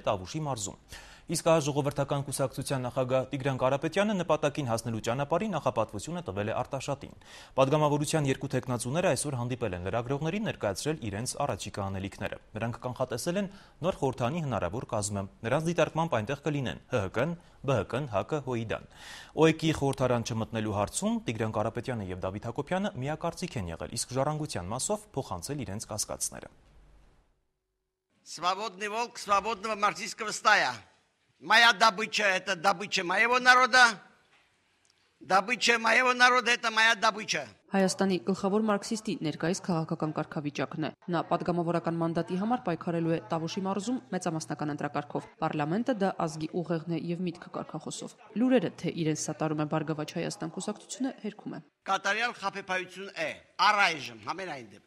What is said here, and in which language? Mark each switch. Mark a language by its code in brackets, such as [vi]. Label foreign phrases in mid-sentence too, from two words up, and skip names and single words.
[hy] Տավուշի մարզում։ Իսկ ժողովրդական կուսակցության նախագահ Տիգրան Կարապետյանը նպատակին հասնելու ճանապարհի նախապատվությունը տվել է Արտաշատին։ Պատգամավորության երկու թեկնածուները այսօր հանդիպել են լրագրողներին, ներկայացրել իրենց առաջիկա անելիքները։ Նրանք կանխատեսել են նոր խորհրդանի հնարավոր կազմը։ Նրանց դիտարկմամբ այնտեղ կլինեն ՀՀԿ-ն, ԲՀԿ-ն, ՀԱԿ-ը, ՀՅԴ-ն։ ՕԵԿ-ի խորհրդարան չմտնելու հարցում Տիգրան Կարապետյանը եւ Դավիթ Հակոբյանը միակարծիք են եղել, իսկ ժառանգության մասով փոխանցել իրենց կասկածները։ [ru] Свободный волк свободного марксистского стая. Моя добыча – это добыча моего народа. Добыча моего народа – это моя добыча. [hy] Հայաստանի գլխավոր մարքսիստի ներկայիս քաղաքական կարգավիճակն է։ Նա պատգամավորական մանդատի համար պայքարելու է Տավուշի մարզում մեծամասնական ընտրակարգով։ Պարլամենտը դա ազգի ուղեղն է եւ միտքը կարգախոսով։ Լուրերը, թե իրենց սատարում է Բարգավաճ Հայաստան կուսակցությունը, հերքում է։ Կատարյալ խաբեբայություն է, առայժմ համենայն դեպս։